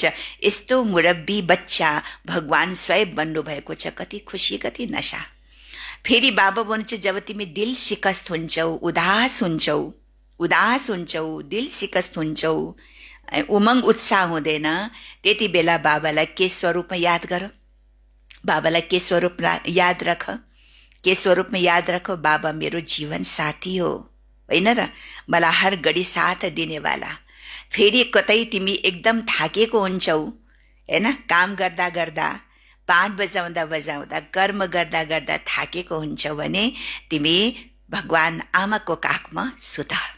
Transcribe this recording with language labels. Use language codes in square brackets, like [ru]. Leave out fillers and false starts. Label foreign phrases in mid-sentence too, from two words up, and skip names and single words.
[ne] यस्तो मुरब्बी बच्चा भगवान स्वयं बन्नुभएको छ। कति खुसी, कति नशा। फेरि बाबा भन्नुहुन्छ जब तिमी [hi] दिल शिकस्त [ne] हुन्छौ, उदास हुन्छौ, [hi] दिल शिकस्त [ne] हुन्छौ, उमङ्ग उत्साह हुँदैन, त्यति बेला बाबालाई के स्वरूपमा याद गर? बाबालाई के स्वरूप [hi] याद रख? [ne] के स्वरूपमा [hi] याद रख? [ne] बाबा मेरो जीवन साथी हो होइन र, मलाई [hi] हर घडी साथ दिनेवाला। [ne] फेरि कतै तिमी एकदम थाकेको हुन्छौ हैन, काम गर्दा गर्दा, पाठ बजाउँदा कर्म गर्दा गर्दा थाकेको हुन्छौ भने तिमी भगवान आमाको काखमा सुत।